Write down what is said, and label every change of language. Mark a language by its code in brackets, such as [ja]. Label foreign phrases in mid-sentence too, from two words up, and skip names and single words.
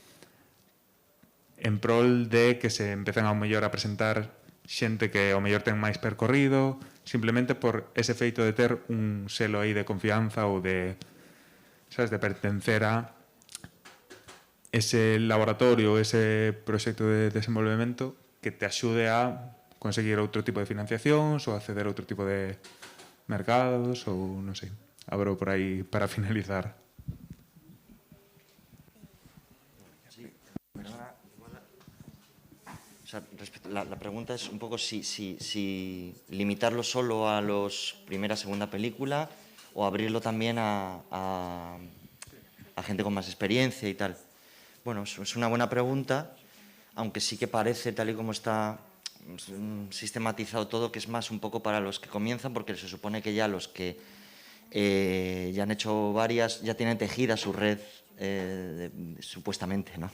[gl] en prol de que se empecen ao mellor a presentar xente que ao mellor ten máis percorrido, simplemente por ese feito de ter un selo aí de confianza ou de, sabes, de pertencer a ese laboratorio, ese proxecto de desenvolvemento que te axude a conseguir outro tipo de financiacións ou acceder a outro tipo de mercados ou, non sei, abro por aí para finalizar. [es] O sea, la pregunta es un poco si limitarlo solo a los primera, segunda película o abrirlo también a gente con más experiencia y tal. Bueno, es una buena pregunta, aunque sí que parece, tal y como está sistematizado todo, que es más un poco para los que comienzan, porque se supone que ya los que ya han hecho varias, ya tienen tejida su red, supuestamente, ¿no?